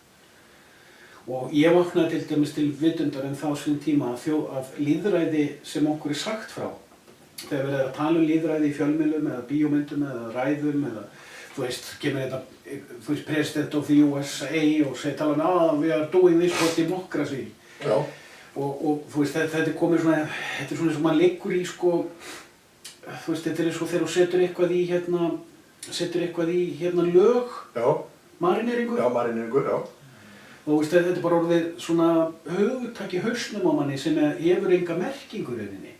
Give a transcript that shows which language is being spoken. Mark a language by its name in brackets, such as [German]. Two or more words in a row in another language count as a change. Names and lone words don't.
[Icelandic] Og ég vaknaði til dæmis til vitundar en þá sín tíma að lýðræði sem okkur sagt frá, þegar við erum að tala lýðræði í fjölmiðlum eða bíómyndum eða ræðum eða, þú veist, kemur þetta, þú veist, [English] President of the USA [Icelandic] og tala [English] we are doing this for democracy. [Icelandic] Já. Og þú veist, þetta komið svona, þetta svona eins og maður liggur í, sko, þú veist, þetta eins og þegar þú setur eitthvað í lög, Já. marineringu. Já, marineringu, já. Og veist, þetta bara orðið svona hugtak í hausnum á manni sem hefur enga merkingu rauninni.